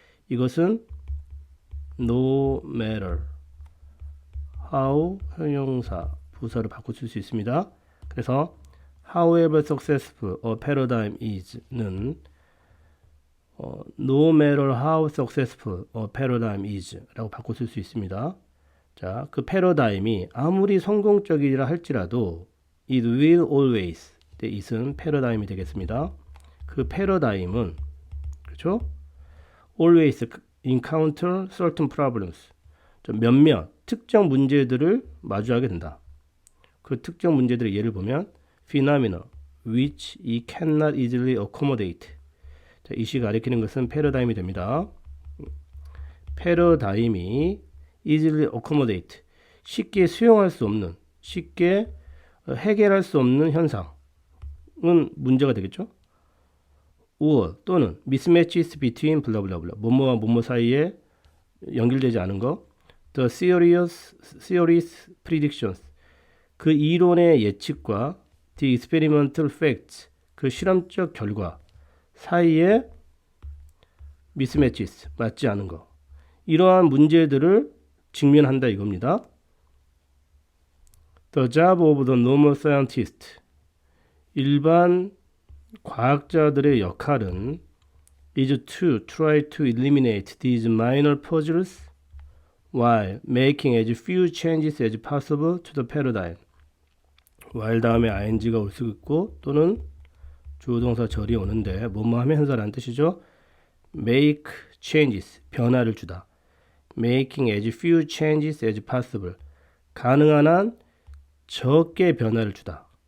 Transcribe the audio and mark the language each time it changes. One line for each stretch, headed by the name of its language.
Korean: 이것은 no matter how 형용사 부사를 바꿀 수 있습니다. 그래서
English: however successful a paradigm is는 no matter how successful a paradigm is
Korean: 라고 바꿔 쓸 수 있습니다. 자, 그 패러다임이 아무리 성공적이라 할지라도
English: it will always,
Korean: it은 패러다임이 되겠습니다. 그 패러다임은 그렇죠?
English: always encounter certain problems,
Korean: 몇몇 특정 문제들을 마주하게 된다. 그 특정 문제들의 예를 보면
English: phenomena which it cannot easily accommodate.
Korean: 자, 이시 가리키는 것은 패러다임이 됩니다. 패러다임이
English: easily accommodate,
Korean: 쉽게 수용할 수 없는, 쉽게 해결할 수 없는 현상은 문제가 되겠죠. or 또는 mismatches between 블라블라블라, 뭐뭐와 뭐뭐 사이에 연결되지 않은 거,
English: the serious predictions,
Korean: 그 이론의 예측과
English: the experimental facts,
Korean: 그 실험적 결과 사이에 mismatches, 맞지 않은 거, 이러한 문제들을 직면한다 이겁니다.
English: The job of the normal scientist,
Korean: 일반 과학자들의 역할은
English: is to try to eliminate these minor puzzles while making as few changes as possible to the paradigm.
Korean: while 다음에 ing가 올 수 있고 또는 주어동사 절이 오는데 뭐뭐 하면 현사라는 뜻이죠.
English: make changes,
Korean: 변화를 주다.
English: making as few changes as possible,
Korean: 가능한 한 적게 변화를 주다.